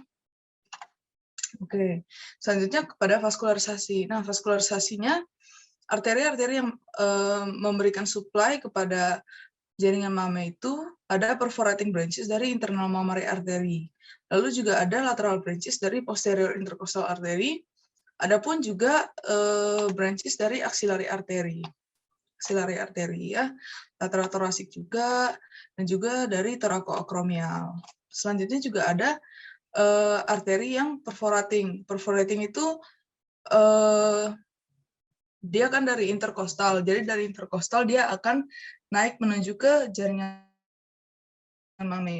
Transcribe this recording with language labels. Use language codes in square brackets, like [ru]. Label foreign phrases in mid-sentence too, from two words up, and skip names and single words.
[id] Oke, selanjutnya kepada vaskularisasi. Nah, vaskularisasinya arteri-arteri yang memberikan supply kepada jaringan mame itu ada [en] perforating branches [id] dari [en] internal mammary artery. [id] Lalu juga ada [en] lateral branches [id] dari [en] posterior intercostal artery. [id] Adapun juga branches dari [en] axillary artery. Axillary artery [id] ya, [en] lateral thoracic [id] juga, dan juga dari thoracoacromial. Selanjutnya juga ada arteri yang perforating. Perforating itu dia kan dari interkostal. Jadi dari interkostal dia akan naik menuju ke jaringan mame.